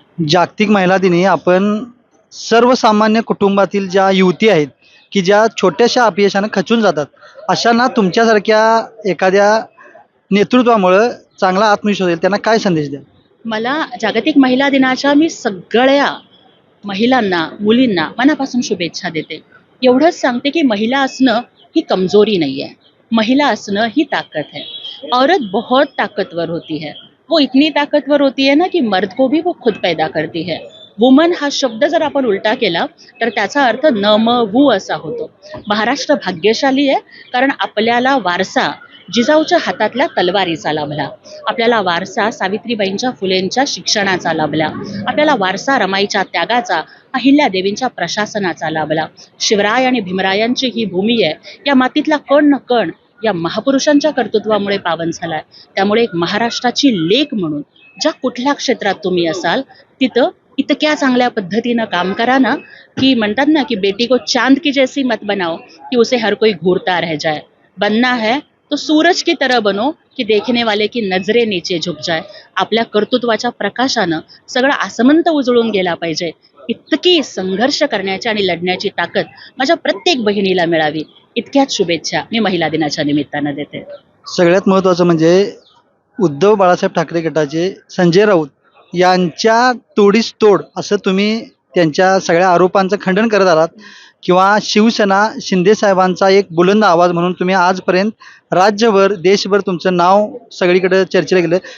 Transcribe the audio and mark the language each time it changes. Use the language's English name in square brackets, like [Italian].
[Marathi] जागतिक महिला दिनी आपण सर्वसामान्य कुटुंबातील ज्या युवती आहेत की ज्या छोट्याशा अपयशानं खचून जातात, अशांना तुमच्यासारख्या एखाद्या नेतृत्वामुळं चांगला आत्मविश्वास होईल, त्यांना काय संदेश द्या? मला जागतिक महिला दिनाच्या मी सगळ्या महिलांना, मुलींना मनापासून शुभेच्छा देते. एवढंच सांगते की महिला असणं ही [Hindi] कमजोरी नहीं है, [Marathi] महिला असणं ही ताकत है. [Hindi] औरत बहुत ताकतवर होती है. वो इतनी ताकतवर होती है ना की मर्द को भी वो खुद पैदा करती है. [Marathi] वुमन हा शब्द जर आपण उलटा केला तर त्याचा अर्थ न म वू असा होतो. महाराष्ट्र भाग्यशाली आहे कारण आपल्याला वारसा जिजाऊच्या हातातल्या तलवारीचा लाभला. आपल्याला वारसा सावित्रीबाईंच्या फुलेंच्या शिक्षणाचा लाभला. आपल्याला वारसा रमाईच्या त्यागाचा, अहिल्यादेवींच्या प्रशासनाचा लाभला. शिवराय आणि भीमरायांची ही भूमी आहे. या मातीतला कण न कण या महापुरुषांच्या कर्तृत्वामुळे पावन झालाय. त्यामुळे एक महाराष्ट्राची लेक म्हणून ज्या कुठल्या क्षेत्रात तुम्ही असाल तिथं इतक्या चांगल्या पद्धतीनं काम करा ना की म्हणतात ना की [Hindi] बेटी को चांद की जैसी मत बनाओ कि उसे हर कोई घूरता रह जाए. बनना है तो सूरज की तरह बनो की देखने वाले की नजरे नीचे झुक जाए. [Marathi] आपल्या कर्तृत्वाच्या प्रकाशानं सगळं आसमंत उजळून गेला पाहिजे. इतकी संघर्ष करण्याची आणि लढण्याची ताकद माझ्या प्रत्येक बहिणीला मिळावी, इतक्याच शुभेच्छा मी महिला दिनाच्या निमित्तानं देते. सगळ्यात महत्त्वाचं म्हणजे उद्धव बाळासाहेब ठाकरे गटाचे संजय राऊत यांच्या तोडीस तोड असं तुम्ही त्यांच्या सगळ्या आरोपांचं खंडन करत आलात किंवा शिवसेना शिंदे साहेबांचा एक बुलंद आवाज म्हणून तुम्ही आजपर्यंत राज्यभर देशभर तुमचं नाव सगळीकडे चर्चेला गेलं.